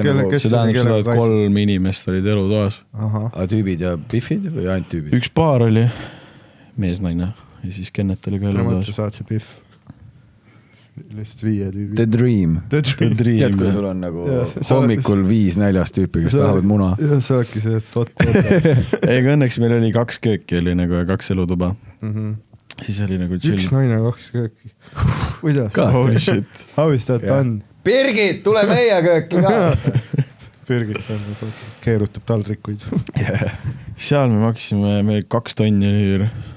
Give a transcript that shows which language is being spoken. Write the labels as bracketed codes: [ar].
[et] tähendab seda, et 3 inimest olid elutoas. Tüübid ja biffid või ainult tüübid? Üks paar oli mees-naine ja siis Kennet oli ka elutoas. Ma saad see biff. Lihtsalt 5 tüübi. [en] The dream. Dream. [et] Tead, kui sul on nagu hommikul 5 näljast tüüpi, kes tahavad muna. Ja see olidki see thought. Ei, õnneks meil oli 2 kööki oli nagu 2 elutuba. Siis oli nagu chill. 1 naine, 2 kööki. Kuidas? [en] Holy shit. How is that done? [et] Birgit, tule meie kööki ka! Birgit keerutab taldrikuid. Seal me maksime, meil 2 tonni oli üür.